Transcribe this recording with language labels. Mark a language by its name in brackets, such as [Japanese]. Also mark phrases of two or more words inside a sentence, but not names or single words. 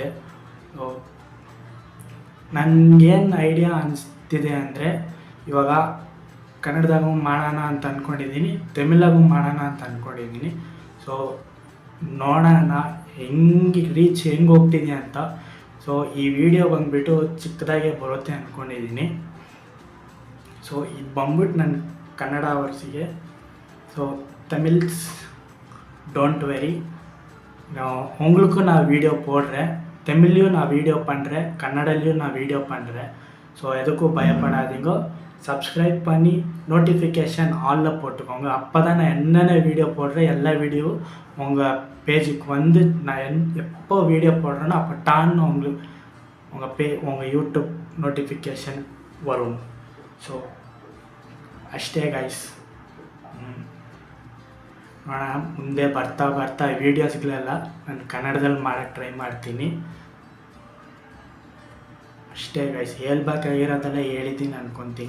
[Kannada] ಸೊ ನನಗೇನು ಐಡಿಯಾ ಅನಿಸ್ತಿದೆ ಅಂದರೆ, ಇವಾಗ ಕನ್ನಡದಾಗೂ ಮಾಡೋಣ ಅಂತ ಅಂದ್ಕೊಂಡಿದ್ದೀನಿ, ತಮಿಳಾಗೂ ಮಾಡೋಣ ಅಂತ ಅಂದ್ಕೊಂಡಿದ್ದೀನಿ. ಸೊ ನೋಡೋಣ ಹೆಂಗೆ ರೀಚ್ ಹೆಂಗೆ ಹೋಗ್ತಿದೆ ಅಂತ. ಸೊ ಈ ವಿಡಿಯೋ ಬಂದುಬಿಟ್ಟು ಚಿಕ್ಕದಾಗೆ ಬರುತ್ತೆ ಅಂದ್ಕೊಂಡಿದ್ದೀನಿ. ಸೊ ಇದು ಬಂದ್ಬಿಟ್ಟು ನನ್ನ ಕನ್ನಡ ವರ್ಸಿಗೆ. [English] so Tamils don't worry, [Tamil] உங்களுக்கும் நான் வீடியோ போடுறேன், தமிழ்லையும் நான் வீடியோ பண்ணுறேன், கன்னடலையும் நான் வீடியோ பண்ணுறேன். ஸோ எதுக்கும் பயப்படாதீங்க. சப்ஸ்கிரைப் பண்ணி [English] notification all [Tamil] போட்டுக்கோங்க. அப்போ தான் நான் என்னென்ன வீடியோ போடுறேன் எல்லா வீடியோவும் உங்கள் பேஜுக்கு வந்து நான் எப்போ வீடியோ போடுறேனோ அப்போ டான்னு உங்களுக்கு உங்கள் யூடியூப் நோட்டிஃபிகேஷன் வரும். [Kannada] ಸೊ ಅಷ್ಟೇ ಗೈಸ್. ನೋಡೋಣ ಮುಂದೆ ಬರ್ತಾ ವೀಡಿಯೋಸ್ಗಳೆಲ್ಲ ನಾನು ಕನ್ನಡದಲ್ಲಿ ಮಾಡೋಕ್ಕೆ ಟ್ರೈ ಮಾಡ್ತೀನಿ. ಅಷ್ಟೇ ಗೈಸ್, ಹೇಳ್ಬೇಕಾಗಿರೋದೆಲ್ಲ ಹೇಳಿದ್ದೀನಿ ಅಂದ್ಕೊತೀನಿ.